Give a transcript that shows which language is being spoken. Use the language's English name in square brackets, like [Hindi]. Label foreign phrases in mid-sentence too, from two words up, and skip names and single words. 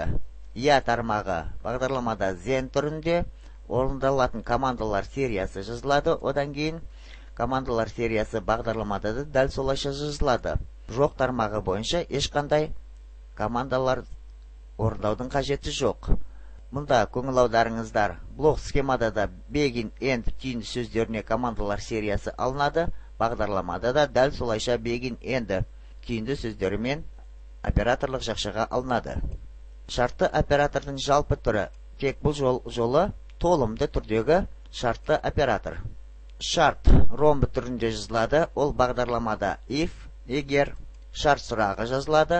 [Kazakh] Я тармағы бағдарламада then түрінде орындалатын командалар сериясы жазылады. Одан кейін командалар сериясы бағдарламада да дәл солайша жазылады. Жоқ тармағы бойынша ешқандай командалар орындаудың қажеті жоқ. Мұнда көңіл аударыңыздар. Блок схемада да [English] begin end [Kazakh] түйінді сөздеріне командалар сериясы алынады. Бағдарламада да дәл солайша [English] begin end [Kazakh] түйінді сөздерімен операторлық жақшаға алынады. Шартты оператордың жалпы түрі тек бұл жолы толымды түрдегі шартты оператор. Шарт ромбы түрінде жазылады. Ол бағдарламада if, егер шарт сұрағы жазылады.